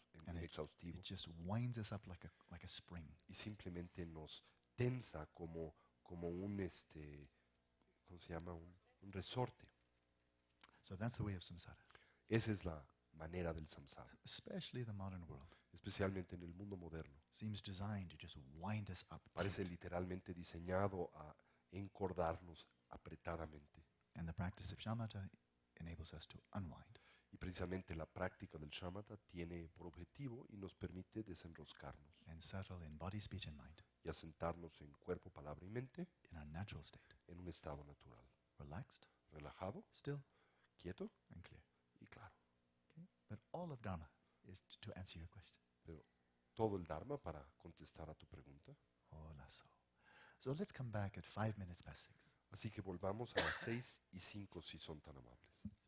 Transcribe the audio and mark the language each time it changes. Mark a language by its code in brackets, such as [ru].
[en] And [es] exhaustivo [en] it just winds us up like a spring. [es] y simplemente nos tensa como un, ¿cómo se llama? Un resorte. [en] So that's the way of samsara, [es] Esa es la manera del samsara, [en] especially the modern world. [es] especialmente en el mundo moderno. [en] Seems designed to just wind us up. [es] Parece [en] tight. [es] literalmente diseñado a encordarnos apretadamente. [en] And the practice of shamatha enables us to unwind. [es] Y precisamente la práctica del shamatha tiene por objetivo y nos permite desenroscarnos [en] And settle in body, speech, and mind [es] y asentarnos en cuerpo, palabra y mente [en] in our natural state. [es] en un estado natural, [en] Relaxed, [es] relajado, [en] still, [es] quieto [en] and clear. [es] y claro. [en] Okay? But all of Dharma is to answer your question. [es] Pero todo el Dharma para contestar a tu pregunta. Hola, [en] so let's come back at 5 minutes past 6. [es] Así que volvamos a las 6:05 si son tan amables.